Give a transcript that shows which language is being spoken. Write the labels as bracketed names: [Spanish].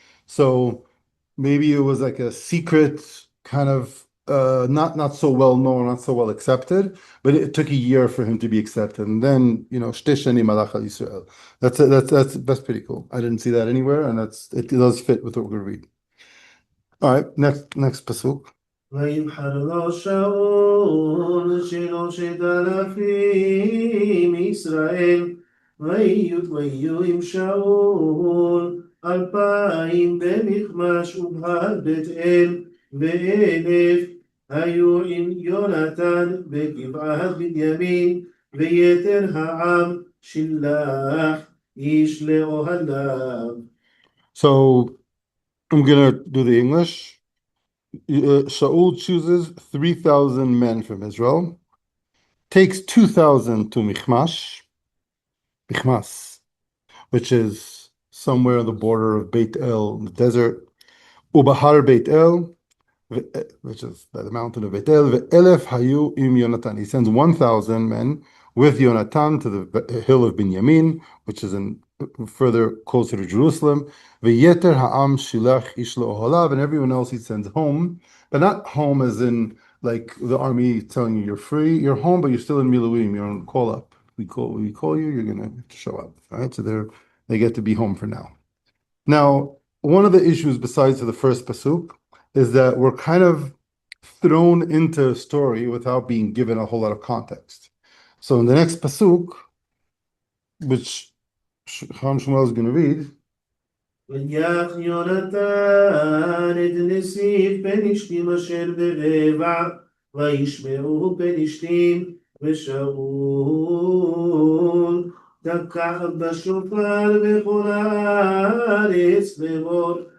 [English] So maybe it was like a secret kind of not so well known, not so well accepted, but it took a year for him to be accepted. And then, [Hebrew] Shteshani Malach al Yisrael. [English] That's pretty cool. I didn't see that anywhere, and it does fit with what we're gonna read. All right, next pasuk. [Hebrew] ויבחר לו שאול 3,000 ישראל, ויהיו עם שאול 2,000 במכמש ובהר בית אל, ו1,000 היו עם יונתן בגבעת בנימין, ויתר העם שלח איש לאוהליו. [English] So I'm gonna do the English. Shaul chooses 3,000 men from Israel, takes 2,000 to Michmas, which is somewhere on the border of Beit El, the desert, [Hebrew] Ubahar Beit El, [English] which is by the mountain of Beit El, [Hebrew] Ve'elef hayu im Yonatan. [English] He sends 1,000 men with Yonatan to the hill of Binyamin, which is further closer to Jerusalem. [Hebrew] Ve'yeter ha'am shilach ish le'ohalav, [English] and everyone else he sends home, but not home as in like the army telling you you're free. You're home, but you're still in Miluim. You're on call up. We call you. You're gonna have to show up. All right, so they get to be home for now. Now, one of the issues besides the first pasuk is that we're kind of thrown into a story without being given a whole lot of context. So in the next pasuk, which Chacham Shmuel is going to read, [Hebrew] ויך יונתן את נסיב פלישתים אשר ברבע, וישמעו פלישתים, ושאול תקע בשופר בכל הארץ לאמור,